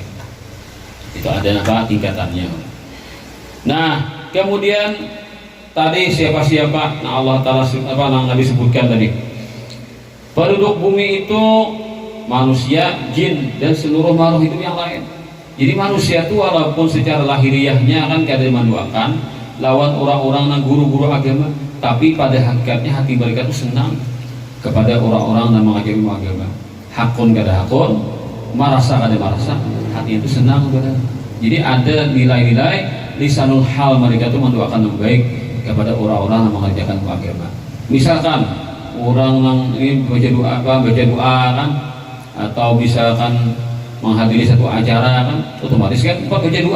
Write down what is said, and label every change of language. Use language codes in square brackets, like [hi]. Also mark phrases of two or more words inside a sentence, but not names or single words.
[id] Itu ada apa tingkatannya. Nah, kemudian tadi siapa-siapa, nah Allah Ta'ala apa yang Nabi sebutkan tadi, penduduk bumi itu manusia, jin, dan seluruh makhluk hidup yang lain. Jadi manusia itu walaupun secara lahiriahnya kan kadang menduakan lawan orang-orang dan guru-guru agama, tapi pada hakikatnya hati mereka itu senang kepada orang-orang yang mengajari agama. [bjn] Hakun kada hakun, marasa kada marasa, [id] hati itu senang kepada. Jadi ada nilai-nilai lisanul hal mereka itu mendoakan yang baik kepada orang-orang yang mengajarkan agama. Misalkan orang yang ini baca doa kan, atau misalkan menghadiri satu acara kan, otomatis kan baca doa.